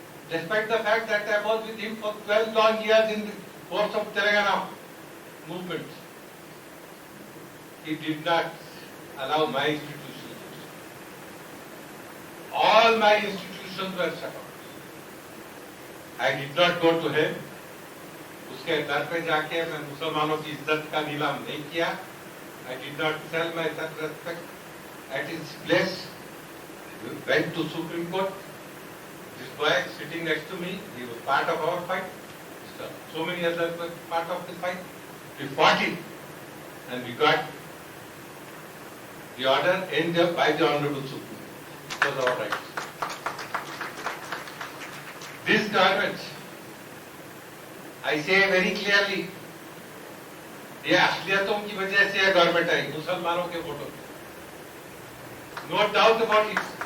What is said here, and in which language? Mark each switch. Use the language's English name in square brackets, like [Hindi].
[English] Despite the fact that I was with him for 12 long years in the course of Telangana movement, he did not allow my institutions. All my institutions were shut out. I did not go to him. [Hindi] उसके दर पे जाके मैं मुसलमानों की इज्जत का नीलाम नहीं किया. [English] I did not sell my self-respect at his place. We went to Supreme Court. This boy sitting next to me, he was part of our fight. So many others were part of the fight. We fought it and we got the order ended by the Honorable Supreme Court. It was our right. This government, I say very clearly, [Hindi] ये अखिलियतों की वजह से यह government आई, मुसलमानों के वोटों पे. [English] No doubt about it.